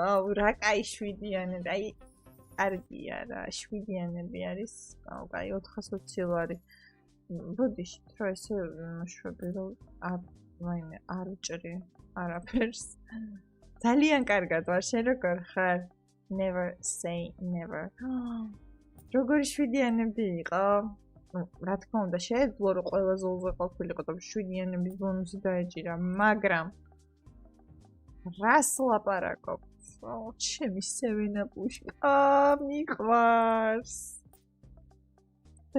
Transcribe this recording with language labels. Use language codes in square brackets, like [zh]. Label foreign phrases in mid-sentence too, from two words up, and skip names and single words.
[ka] რა კაი 7-იანები, აი კარგია რა, 7-იანები არის. აუ კაი 420 ლარი. ბოდიში, თქო ესე შვები რომ ვაიმე არ უჭრი არაფერს. ძალიან კარგად ვარ, შენ როგორ ხარ? [en] Never say never. [ka] როგორი 7-იანები იყო? რა თქმა უნდა შეეძლო რომ ყველა ზოლზე ყოფილიყო და 7-იანების ბონუსი დაეჭირა, მაგრამ რას ლაპარაკობ? ჩემი 7-up-ში მიყვარს.